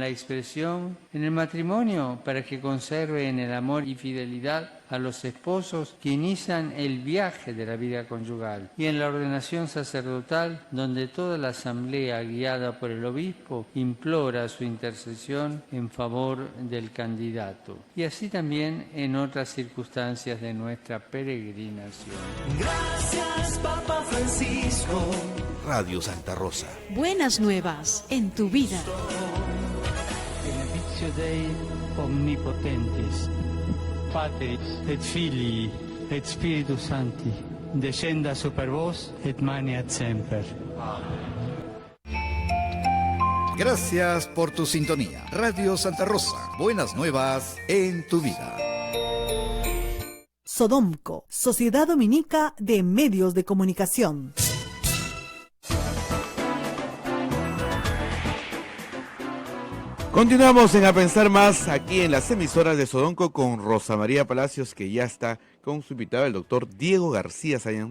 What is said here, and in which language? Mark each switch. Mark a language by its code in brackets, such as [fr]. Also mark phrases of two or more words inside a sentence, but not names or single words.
[es] expresión en el matrimonio para que conserven el amor y fidelidad a los esposos que inician el viaje de la vida conyugal, y en la ordenación sacerdotal donde toda la asamblea guiada por el obispo implora su intercesión en favor del candidato, y así también en otras circunstancias de nuestra peregrinación. Gracias, Papa Francisco. Radio Santa Rosa. Buenas nuevas en tu vida. [la] Benedictio Dei omnipotentis, Patris et Filii et Spiritus Sancti, descenda super vos et maneat semper. [es] Gracias por tu sintonía. Radio Santa Rosa, buenas nuevas en tu vida. Sodomco, Sociedad Dominica de Medios de Comunicación. Continuamos en A Pensar Más, aquí en las emisoras de Sodonco con Rosa María Palacios, que ya está con su invitado, el doctor Diego García Sayán.